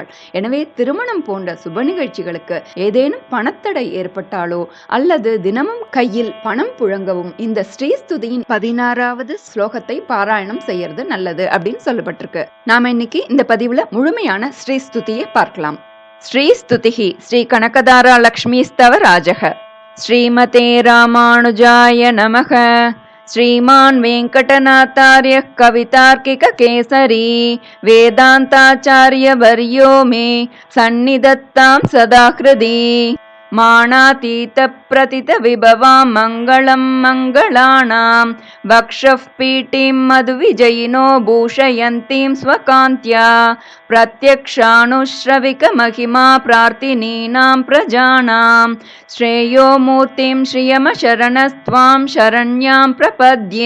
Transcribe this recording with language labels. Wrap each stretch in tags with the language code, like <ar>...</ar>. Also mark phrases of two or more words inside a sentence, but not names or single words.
<ta>எனவே திருமணம் போன்ற சுப நிகழ்ச்சிகளுக்கு ஏதேனும் பணத்தடை ஏற்பட்டாலோ அல்லது தினமும் கையில் பணம் புழங்கவும் இந்த ஸ்ரீஸ்துதியின் 16வது ஸ்லோகத்தை பாராயணம் செய்யறது நல்லது அப்படின்னு சொல்லப்பட்டிருக்கு. நாம இன்னைக்கு இந்த பதிவுல முழுமையான ஸ்ரீஸ்துதியை பார்க்கலாம்.</ta> <sa>श्रीस्तुतिः श्री कनकधारा लक्ष्मी स्तव राजक. श्रीमते रामानुजाय नमः. श्रीमान् वेंकटनाथार्य कवितार्किक केसरी वेदांताचार्य वर्यो मे सन्निधत्तां सदा हृदि. मानातीत प्रतित विभवां मङ्गलं मङ्गलानां वक्षः पीठीं मधुविजयिनो भूषयन्तीं स्वकान्त्या प्रत्यक्षानुश्रविक महिमा प्रार्थिनीनां प्रजानां श्रेयो मूर्तिं श्रियमशरणस्त्वां शरण्यां प्रपद्ये.</sa>